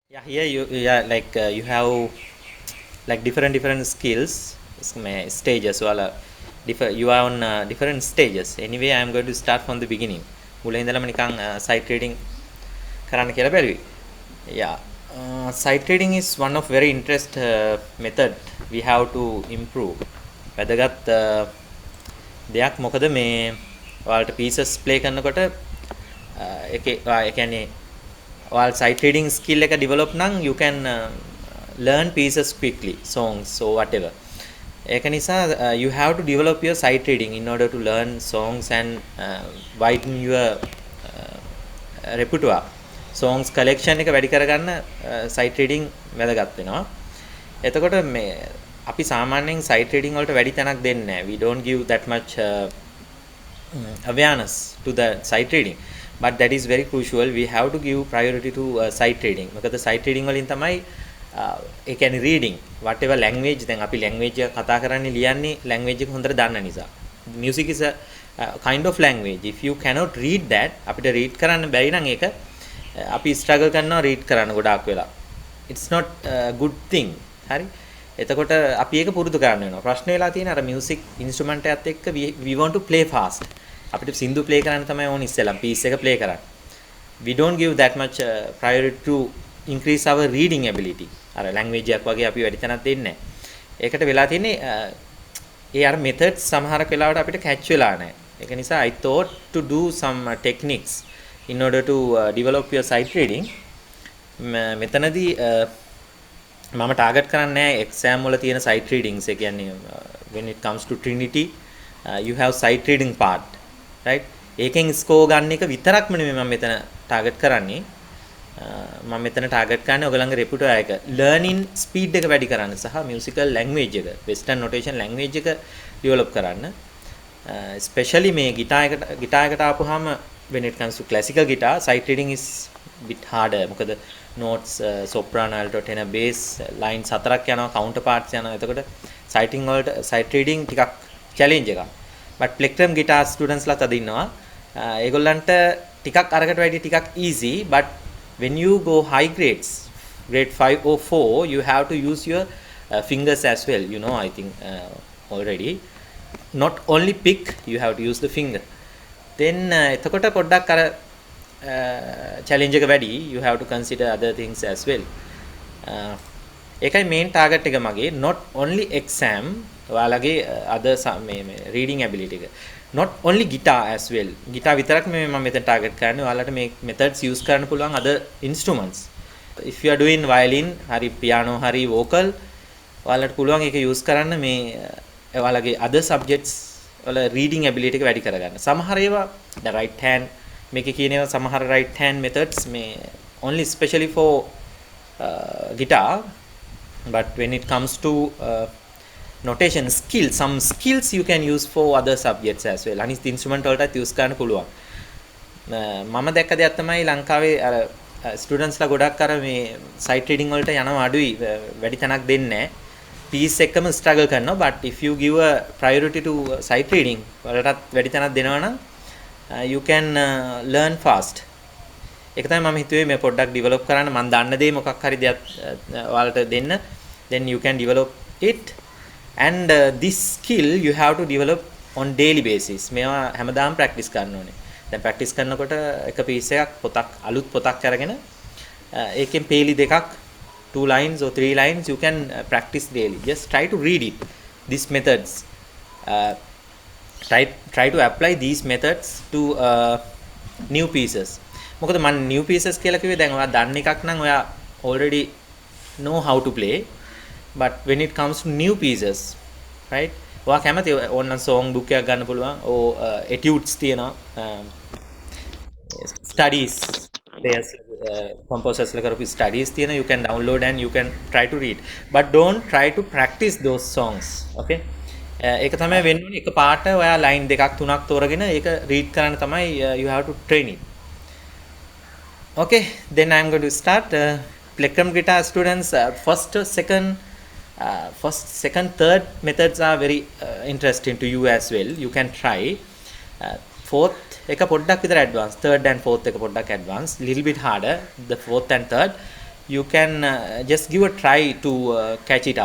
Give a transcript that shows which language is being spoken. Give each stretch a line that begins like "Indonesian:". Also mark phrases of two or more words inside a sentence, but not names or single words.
English: Yeah, here you have like different skills stages wala you are on different stages. Anyway, I am going to start from the beginning.
Sinhala: මුලින් ඉඳලම නිකන්
English: site reading
Sinhala: කරන්න කියලා බැලුවේ.
English: Yeah. Site reading is one of very interest method we have to improve.
Sinhala: වැදගත් දෙයක් මොකද මේ ඔයාලට
English: pieces play
Sinhala: කරනකොට ඒකේ ඒ කියන්නේ
English: while sight reading skill එක develop නම් you can learn pieces quickly, songs or whatever.
Sinhala: ඒක නිසා
English: you have to develop your sight reading in order to learn songs and widen your repertoire. songs collection
Sinhala: එක වැඩි කරගන්න
English: sight reading
Sinhala: වැදගත් වෙනවා. එතකොට මේ අපි සාමාන්‍යයෙන්
English: sight reading
Sinhala: වලට වැඩි තැනක් දෙන්නේ නැහැ.
English: We don't give that much awareness to the sight reading. But that is very crucial. We have to give priority to sight reading.
Sinhala: මොකද
English: sight reading
Sinhala: වලින් තමයි ඒ කියන්නේ
English: reading whatever language
Sinhala: දැන් අපි language එක කතා කරන්නේ ලියන්නේ language එක හොඳට දන්න නිසා.
English: Music is a kind of language. If you cannot read that
Sinhala: අපිට read කරන්න බැරි නම් ඒක අපි struggle කරනවා read කරන්න ගොඩාක් වෙලා.
English: It's not a good thing.
Sinhala: හරි. එතකොට අපි ඒක පුරුදු කරන්න වෙනවා. ප්‍රශ්නේ වෙලා තියෙන අර
English: music instrument
Sinhala: එකත් එක්ක
English: we want to play fast.
Sinhala: අපිට සින්දු ප්ලේ කරන්න තමයි ඕනේ ඉස්සෙල්ලා පීස් එක ප්ලේ කරන්න.
English: We don't give that much priority to increase our reading ability.
Sinhala: අර language එකක් වගේ අපි වැඩි තැනක් දෙන්නේ නැහැ. ඒකට වෙලා තියෙන්නේ ඒ අර methods සමහරක් වෙලාවට අපිට catch වෙලා නැහැ. ඒක නිසා
English: I thought to do some techniques in order to develop your sight reading.
Sinhala: මෙතනදී මම ටාගට් කරන්නේ exam වල තියෙන
English: sight readings.
Sinhala: ඒ කියන්නේ
English: when it comes to Trinity you have sight reading part.
Sinhala: right ඒකෙන් ස්කෝර් ගන්න එක විතරක්ම නෙමෙයි මම මෙතන ටාගට් කරන්නේ මම මෙතන ටාගට් කරන්නේ ඔයගලගේ රෙපියුටර් එක
English: learning speed
Sinhala: එක වැඩි කරන්න සහ
English: musical language
Sinhala: එක
English: western notation language
Sinhala: එක ඩෙවලොප් කරන්න ස්පෙෂලි මේ ගිටාර් එකට ආපුවාම
English: when it comes to classical guitar sight reading is bit harder මොකද notes soprano alto tenor bass lines
Sinhala: හතරක් යනවා
English: counterparts
Sinhala: යනවා එතකොට
English: sight reading ටිකක් challenge එකක් but plectrum guitar students
Sinhala: ලා තද ඉන්නවා ඒගොල්ලන්ට ටිකක් අරකට වැඩි ටිකක්
English: easy but when you go high grades grade 5 or 4 you have to use your fingers as well you know I think already not only pick you have to use the finger then
Sinhala: එතකොට පොඩ්ඩක් අර
English: challenge
Sinhala: එක වැඩි
English: you have to consider other things as well ඒකයි main target
Sinhala: එක මගේ
English: not only exam ඔයාලගේ other මේ reading ability එක not only guitar as well guitar
Sinhala: විතරක් මම මෙතන
English: target
Sinhala: කරන්නේ ඔයාලට මේ
English: methods use
Sinhala: කරන්න පුළුවන්
English: other instruments if you are doing violin hari piano hari vocal
Sinhala: ඔයාලට පුළුවන් ඒක
English: use
Sinhala: කරන්න මේ ඔයාලගේ
English: other subjects වල reading ability
Sinhala: එක වැඩි කරගන්න සමහර ඒවා
English: the right hand
Sinhala: මේකේ කියන ඒවා සමහර
English: right hand methods මේ only especially for guitar but when it comes to notation skill some skills you can use for other subjects as well
Sinhala: අනිත් instrument වලටත් use කරන්න පුළුවන්
English: මම දැක්ක දෙයක් තමයි ලංකාවේ අර students ලා ගොඩක් අර මේ sight reading වලට යනවා අඩුයි වැඩි තැනක් දෙන්නේ නැහැ piece එකම struggle කරනවා but if you give a priority to sight reading
Sinhala: වලටත් වැඩි තැනක් දෙනවා නම්
English: you can learn fast
Sinhala: ඒක තමයි මම හිතුවේ මේ
English: පොඩ්ඩක් develop
Sinhala: කරන්න මම දන්න දේ මොකක් හරි දෙයක් ඔයාලට දෙන්න
English: then you can develop it and this skill you have to develop on daily basis
Sinhala: මේවා හැමදාම
English: practice
Sinhala: කරන්න ඕනේ දැන්
English: practice
Sinhala: කරනකොට එක
English: piece
Sinhala: එකක් පොතක් අලුත් පොතක් අරගෙන ඒකෙන් පේලි දෙකක්
English: 2 lines or 3 lines you can practice daily just try to read it these methods uh, try to apply these methods to new pieces මොකද මම new pieces
Sinhala: කියලා කිව්වේ දැන් ඔයා දන්න එකක් නම් ඔයා
English: already know how to play but when it comes to new pieces right
Sinhala: ඔයා කැමති ඕන
English: song book
Sinhala: එකක් ගන්න පුළුවන්
English: or etudes තියෙනවා studies there's composers
Sinhala: ලා කරපු
English: studies තියෙනවා you can download and you can try to read but don't try to practice those songs okay
Sinhala: ඒක තමයි වෙන්න ඕනේ එක පාට ඔයා
English: line
Sinhala: දෙකක් තුනක් තෝරගෙන ඒක
English: read
Sinhala: කරන්න තමයි
English: you have to train it okay then I am going to start plectrum guitar students first second third methods are very interesting to you as well you can try fourth
Sinhala: එක පොඩ්ඩක් විතර
English: advanced third and fourth
Sinhala: එක පොඩ්ඩක්
English: advanced little bit harder the fourth and third you can just give a try to catch it up.